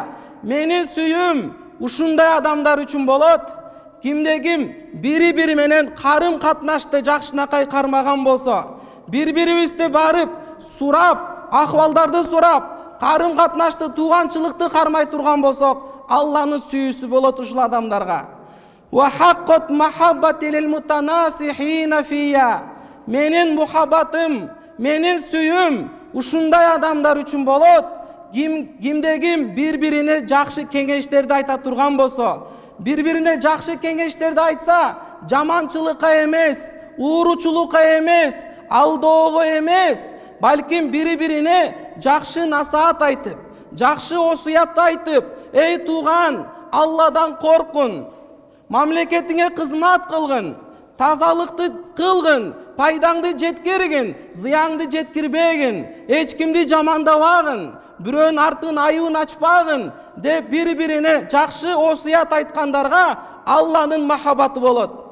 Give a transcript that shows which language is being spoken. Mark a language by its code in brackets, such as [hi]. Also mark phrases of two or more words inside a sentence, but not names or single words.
[ky] Менин сүйүүм ушундай адамдар үчүн болот. Кимде ким бири-бири менен карым катнашты жакшынакай кармаган болсо, бири-бирибизди барып сурап, акыбалдарды сурап, карым катнашты, тууганчылыкты кармай турган болсок, Алланын сүйүүсү болот ушул адамдарга. [ar] وحقت محبتي للمتناصحين فيّ. [ky] Менин мухаббатым, менин сүйүүм ушундай адамдар үчүн болот. Кимде ким бири-бирине жакшы кеңештерди айта турган болсо, бири-бирине жакшы кеңештерди айтса, жаманчылыкка эмес, ууручулукка эмес, алдоого эмес, балким бири-бирине жакшы насаат айтып, жакшы осуят айтып: «Эй тууган, Алладан коркун, мамлекетиңе кызмат кылгын, тазалыкты кылгын, пайдаңды жеткиргин, зыянды жеткирбегин, эч кимди жамандабагын, бирөөнүн артын айыбын ачпагын» деп бири-бирине жакшы осуят айткандарга Алланын махаббаты болот.